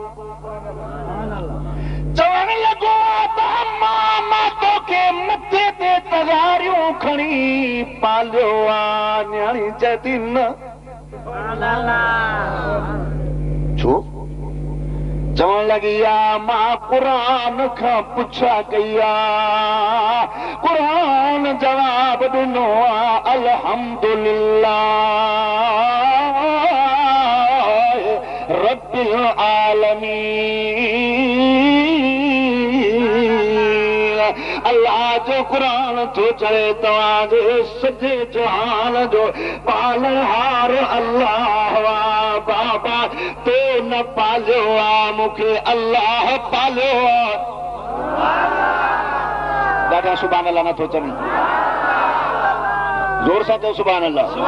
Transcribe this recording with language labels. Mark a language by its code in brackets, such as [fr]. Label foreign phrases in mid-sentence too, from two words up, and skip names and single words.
[sd] चवण लॻो त मां तोखे मथे ते तगारियूं खणी पालियो आहे। न्याणी चए थी न छो? चवण लॻी आहे मां क़ुरान खां पुछा कई आहे, क़ुरान जवाब ॾिनो आहे [ar] الحمد لله رب العالمين. [sd] अल्लाह जो क़ुरान थो चए तव्हांजे सॼे जहान जो पालनहार अल्लाह आहे। बाबा तो न पालियो आहे, मूंखे अल्लाह पालियो आहे। ॾाढा [ar] سبحان الله [sd] नथो चवनि, जोर सां चओ [ar] سبحان الله.